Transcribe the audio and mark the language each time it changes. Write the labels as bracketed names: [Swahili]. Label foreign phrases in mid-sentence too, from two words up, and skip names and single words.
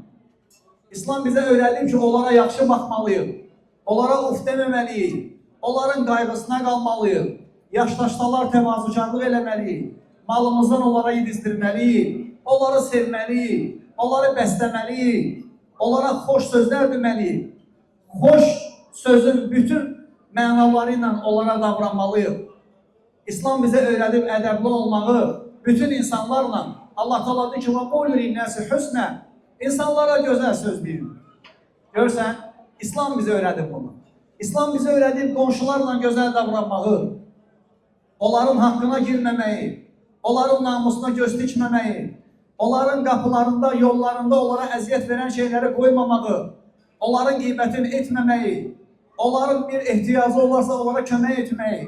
[Azerbaijani] İslam bizə öyrədib ki, onlara yaxşı baxmalıyıq, onlara uf deməməliyik, onların qayğısına qalmalıyıq, yaşdaşdalar təvazükarlıq eləməliyik, malımızdan onlara yedizdirməliyik, onları sevməliyik, onları bəsləməliyik, onlara xoş sözlər deməliyik. Xoş sözün bütün mənaları ilə onlara davranmalıyıq. İslam bizə öyrədib ədəbli olmağı bütün insanlarla. Allah Teala deyir ki, [Arabic] وَقُولُ لِلنَّاسِ حُسْنًا [Azerbaijani] İnsanlara gözəl söz deyin. Görsən, İslam bizə öyrədib bunu. İslam bizə öyrədib qonşularla gözəl davranmağı, onların haqqına girməməyi, onların namusuna göz dikməməyi, onların qapılarında, yollarında onlara əziyyət verən şeyləri qoymamağı, onların qeybətini etməməyi, onların bir ehtiyacı olarsa onlara kömək etməyi.